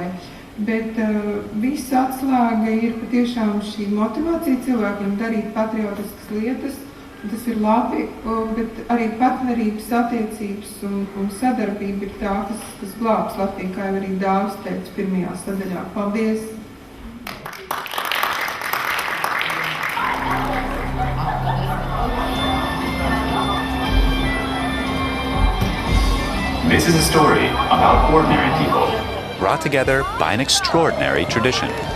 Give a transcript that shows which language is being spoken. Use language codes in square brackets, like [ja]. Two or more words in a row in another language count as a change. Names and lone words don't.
[lv] Bet visa atslēga ir patiešām šī motivācija cilvēkiem darīt patriotiskas lietas. Tas ir labi, bet arī partnerības attiecības un sadarbība ir tā, kas glābs Latviju, kā jau arī Dāvis teica pirmajā sadaļā. Paldies! [en] This is a story about ordinary people brought together by an extraordinary tradition.